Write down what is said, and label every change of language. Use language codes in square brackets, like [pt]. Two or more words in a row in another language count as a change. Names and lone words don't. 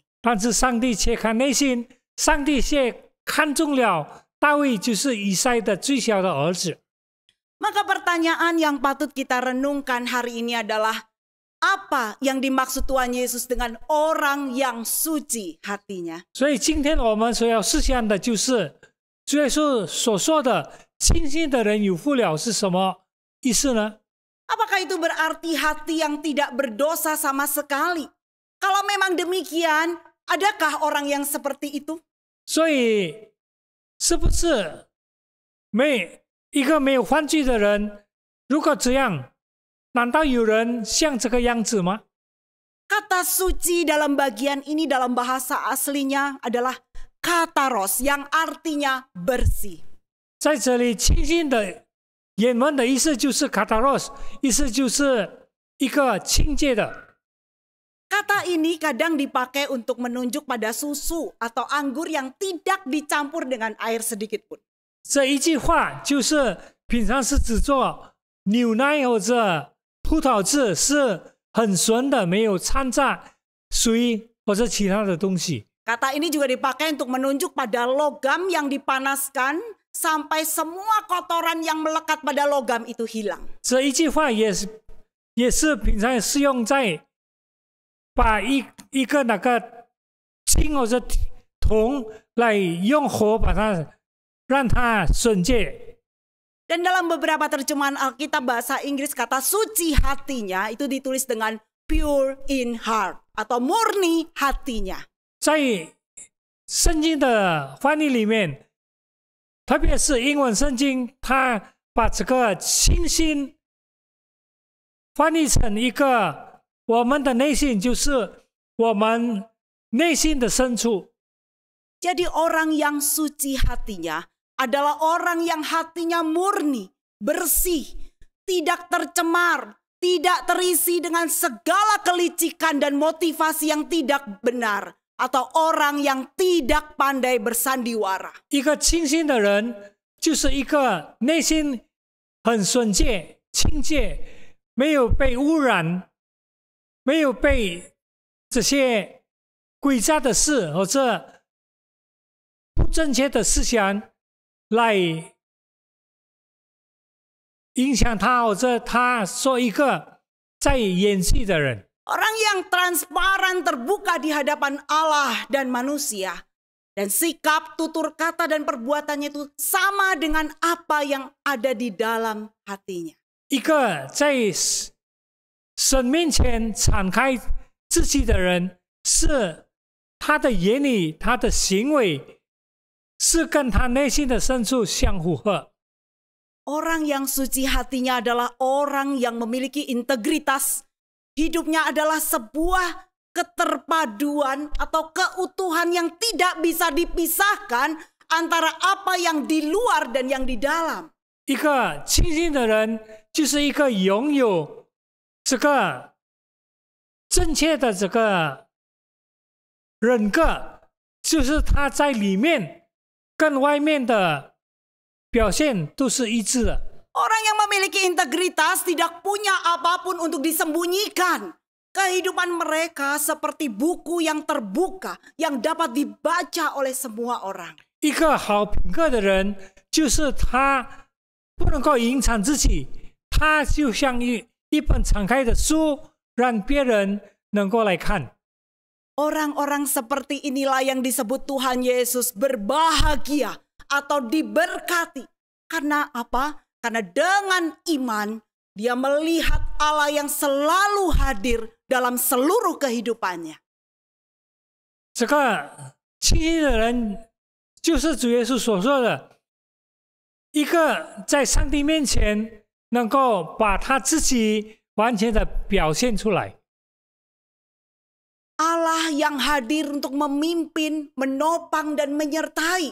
[zh] 但是上帝却看内心，上帝却看中了大卫，就是以赛的最小的儿子。 [id] Maka pertanyaan yang patut kita renungkan hari ini adalah, apa yang dimaksud Tuhan Yesus dengan orang yang suci hatinya? [zh] 所以今天我们所要思想的就是主耶稣所说的清心的人有福了是什么意思呢？ [id] Apakah itu berarti hati yang tidak berdosa sama sekali? Kalau memang demikian, adakah orang yang seperti itu? [zh] 所以是不是一个没有犯罪的人，如果这样，难道有人像这个样子吗？ [id] Kata suci dalam bagian ini dalam bahasa aslinya adalah kataros, yang artinya bersih. [zh] 在这里，清心的原文的意思就是 kataros， 意思就是一个清洁的。 [id] Kata ini kadang dipakai untuk menunjuk pada susu atau anggur yang tidak dicampur dengan air sedikit pun. [zh] 这一句话就是平常是指做牛奶或者葡萄汁是很纯的，没有掺杂水或者其他的东西。 [id] Kata ini juga dipakai untuk menunjuk pada logam yang dipanaskan sampai semua kotoran yang melekat pada logam itu hilang. [zh] 这一句话也是平常适用在把一个那个金或者铜来用火把它让它纯洁。 [id] Dan dalam beberapa terjemahan Alkitab bahasa Inggris kata suci hatinya itu ditulis dengan [en] pure in heart [id] atau murni hatinya. [zh] 在圣经的翻译里面，特别是英文圣经，它把这个清心翻译成一个我们的内心，就是我们内心的深处。 [id] Jadi orang yang suci hatinya adalah orang yang hatinya murni, bersih, tidak tercemar, tidak terisi dengan segala kelicikan dan motivasi yang tidak benar, atau orang yang tidak pandai bersandiwara. [zh] 一个清心的人，就是一个内心很纯洁、清洁，没有被污染，没有被这些诡诈的事或者不正确的思想来影响他，或者他说一个在演戏的人。 [id] Orang yang transparan terbuka di hadapan Allah dan manusia. Dan sikap, tutur kata, dan perbuatannya itu sama dengan apa yang ada di dalam hatinya. [zh] 一个在神面前敞开自己的人，是他的言语、他的行为是跟他内心的深处相符合。 [id] Orang yang suci hatinya adalah orang yang memiliki integritas. Hidupnya adalah sebuah keterpaduan atau keutuhan yang tidak bisa dipisahkan antara apa yang di luar dan yang di dalam. [zh] 一个清醒的人，就是一个拥有这个正确的这个人格，就是他在里面跟外面的表现都是一致的。 [id] Orang yang memiliki integritas tidak punya apapun untuk disembunyikan. Kehidupan mereka seperti buku yang terbuka yang dapat dibaca oleh semua orang. [zh] 一个好品格的人，就是他不能够隐藏自己，他就像一本敞开的书，让别人能够来看。 [id] Orang-orang seperti inilah yang disebut Tuhan Yesus berbahagia atau diberkati. Karena apa? Karena dengan iman dia melihat Allah yang selalu hadir dalam seluruh kehidupannya. [zh] 这个清醒的人，就是主耶稣所说的，一个在上帝面前能够把他自己完全的表现出来。 [id] Allah yang hadir untuk memimpin, menopang, dan menyertai.